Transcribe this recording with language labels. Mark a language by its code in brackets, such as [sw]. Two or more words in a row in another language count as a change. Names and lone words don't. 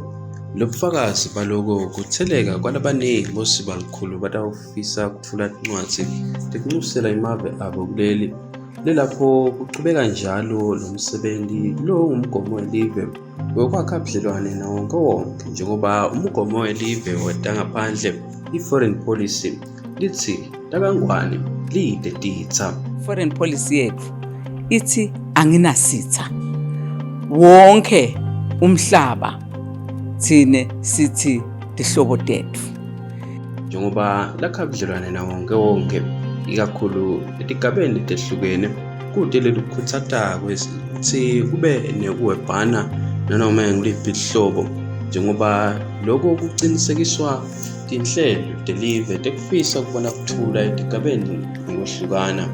[ss] Lobufakazi baloko kutheleka kwalabaningi bosiba likhulu batawufisa kutfula tincwadzi tekunxusela imave abo kuleli lelapho kuchubeka njalo lo msebenti lo umgomo welive wekwakha ubudlelwane nawonke wonke njengoba umgomo welive wetangaphandle i- [en] foreign policy [ss] lithi lakangwane lide titsa. [en] Foreign policy [ss] yethu ithi anginasitha wonke umhlaba thine sithi tihlobo tethu njengoba lakha ubudlelwane nawonke wonke ikakhulu etigabeni tehlukene kude lelukhutsata kwesi kube nekuwebhana nanoma ngiliphi ihlobo njengoba lokho kucinisekiswa tinhlelo telive tekufisa kubona kuthula etigabeni ngokwehlukana.